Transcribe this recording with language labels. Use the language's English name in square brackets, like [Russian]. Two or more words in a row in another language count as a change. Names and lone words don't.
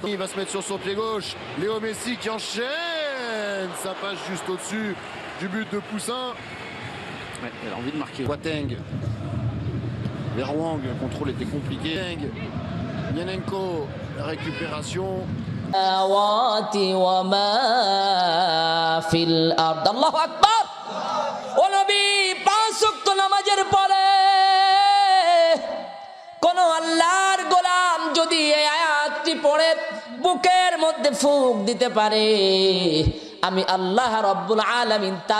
[French] Il va se mettre sur son pied gauche. Léo Messi qui enchaîne. Ça passe juste au-dessus du but de Poussin. Ouais, elle a envie de marquer. Kouateng vers Wang, le contrôle était compliqué. Nianenko, la récupération. [Arabic] الله أكبر. [Bangla] ও নবী 5 ওয়াক্ত নামাজের পরে কোন আল্লাহর গোলাম যদি এই আয়াতটি পড়ে বুকের মধ্যে ফুঁক দিতে পারে, আমি [Arabic] الله رب العالمين